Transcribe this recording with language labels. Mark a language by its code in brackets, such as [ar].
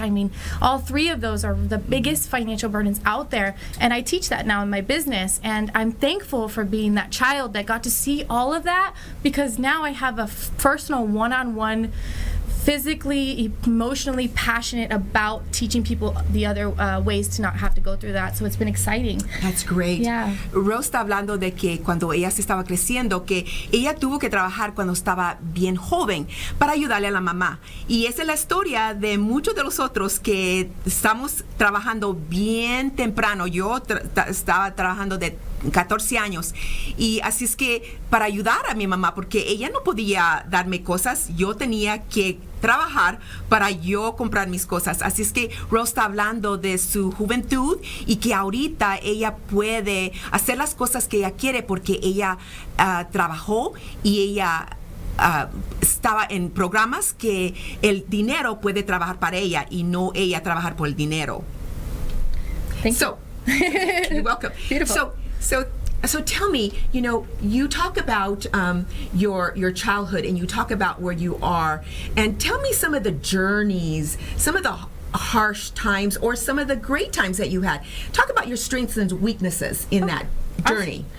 [en] I mean, all three of those are the biggest financial burdens out there, and I teach that now in my business, and I'm thankful for being that child that got to see all of that, because now I have a personal one-on-one, physically, emotionally passionate about teaching people the other ways to not have to go through that. So it's been exciting. That's great. Yeah. [es] Rose está hablando de que cuando ella se estaba creciendo, que ella tuvo que trabajar cuando estaba bien joven para ayudarle a la mamá. Y esa es la historia de muchos de nosotros que estamos trabajando bien temprano. Yo estaba trabajando de 14 años, y así es que para ayudar a mi mamá, porque ella no podía darme cosas, yo tenía que trabajar para yo comprar mis cosas. Así es que Rose está hablando de su juventud y que ahorita ella puede hacer las cosas que ella quiere porque ella trabajó y ella estaba en programas que el dinero puede trabajar para ella y no ella trabajar por el dinero. [en] Thank you. You're welcome. Beautiful. So tell me, you talk about your childhood, and you talk about where you are, and tell me some of the journeys, some of the harsh times, or some of the great times that you had. Talk about your strengths and weaknesses in that journey.